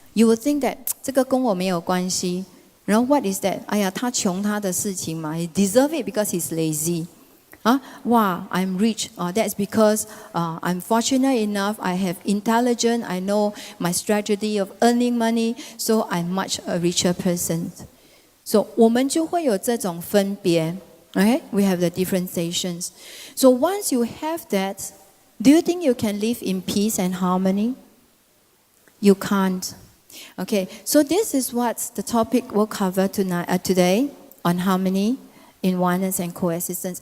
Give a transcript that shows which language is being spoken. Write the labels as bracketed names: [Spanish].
[English] You would think that [Chinese] 这个跟我没有关系. [English] What is that? [Chinese] 哎呀，他穷他的事情嘛, [English] he deserve it because he's lazy. Wow, I'm rich. That's because I'm fortunate enough. I have intelligence. I know my strategy of earning money, so I'm much a richer person. [Chinese] So 我们就会有这种分别. [English] Okay? We have the differentiations. So once you have that, do you think you can live in peace and harmony? You can't. Okay, so this is what the topic will cover today on harmony in oneness and coexistence.